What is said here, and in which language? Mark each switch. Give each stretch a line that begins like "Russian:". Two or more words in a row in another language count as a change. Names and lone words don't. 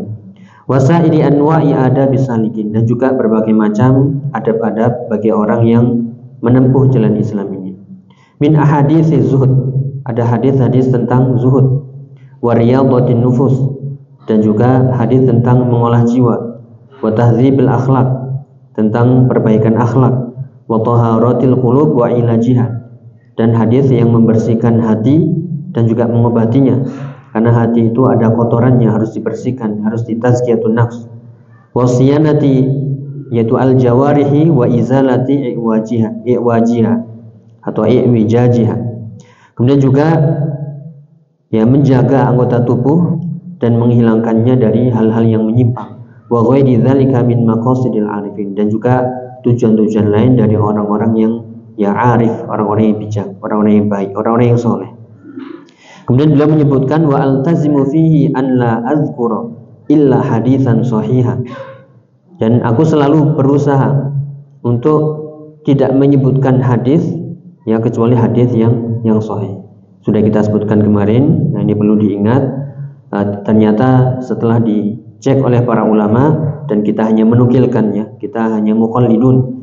Arabic: Wasairi anwa'i adab bisalikin,
Indonesian: dan juga berbagai macam adab-adab bagi orang yang menempuh jalan Islam ini.
Arabic: Min ahaditsi zuhud,
Indonesian: ada hadis-hadis tentang zuhud,
Arabic: wa riyadhatin nufus,
Indonesian: dan juga hadis tentang mengolah jiwa,
Arabic: wa tahdzibil akhlak,
Indonesian: tentang perbaikan akhlak,
Arabic: وطهارة القلوب وعلاجها,
Indonesian: dan hadis yang membersihkan hati dan juga mengobatinya, karena hati itu ada kotorannya, harus dibersihkan, harus ditazkiyatun nafs.
Arabic: Wasiyanati, yaitu الجوارح وإزالة اعوجاجها atau i'wijajiha.
Indonesian: Kemudian juga menjaga anggota tubuh dan menghilangkannya dari hal-hal yang menyimpang.
Arabic: Wa ghairi dzalika min maqasidil arifin,
Indonesian: dan juga tujuan-tujuan lain dari orang-orang yang arif, orang-orang yang bijak, orang-orang yang baik, orang-orang yang soleh. Kemudian beliau menyebutkan
Arabic: وألتزم فيه أن لا أذكر إلا حديثا صحيحا,
Indonesian: dan aku selalu berusaha untuk tidak menyebutkan hadis kecuali hadis yang sahih. Sudah kita sebutkan kemarin. Nah, ini perlu diingat. Ternyata setelah dicek oleh para ulama dan kita hanya menukilkannya, kita hanya muqallidun.